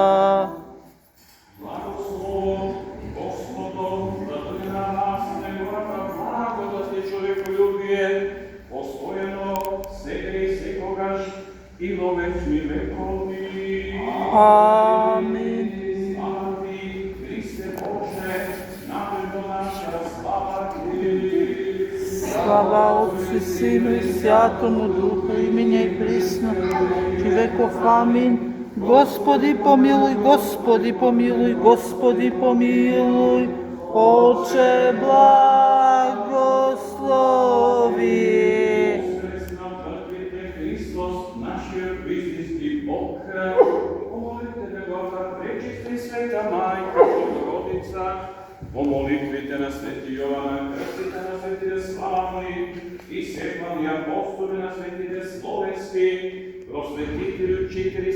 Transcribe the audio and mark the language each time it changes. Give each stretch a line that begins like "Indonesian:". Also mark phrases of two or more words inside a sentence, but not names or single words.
Macedonian: Благослов Господов, да дојде на нас неговата благодат и човеколюбие, постојано сега и секогаш и во вечни векови. Амин. Слава Ти, Христе Боже, напредно наш
Church Slavic: Слава Отцу и Сину и Святому Духу, и ныне и присно, и веков. Амин. Господи помилуй, Господи помилуй, Господи помилуй, Отче благослови.
Macedonian: Христос, нашиот истински Бог, помолите Неговата пречиста и света Мајка, Богородица, по молитвите на свети Јована, крстите на светите славни и светлани апостоли на светите словенски, просветители, учители,